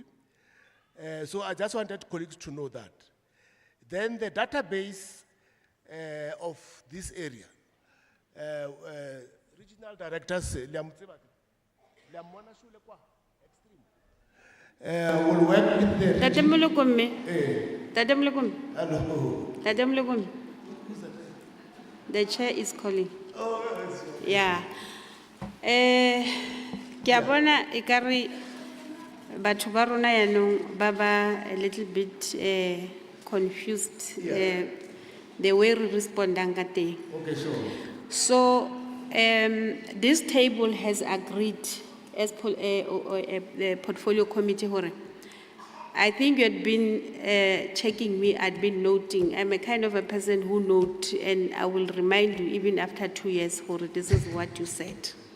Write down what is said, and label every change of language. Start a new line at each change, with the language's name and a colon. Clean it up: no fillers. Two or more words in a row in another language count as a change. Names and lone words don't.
English: So I just wanted colleagues to know that. Then the database of this area, regional directors, will work with the Hello. The chair is calling. Yeah.
Tswana: Ke a bona ekare batho ba rona yaanong ba ba
English: a little bit confused the way we respondang
Tswana: ka teng.
English: Okay, sure. So this table has agreed as the portfolio committee hore I think you had been checking me, I'd been noting. I'm a kind of a person who note, and I will remind you even after 2 years, this is what you said.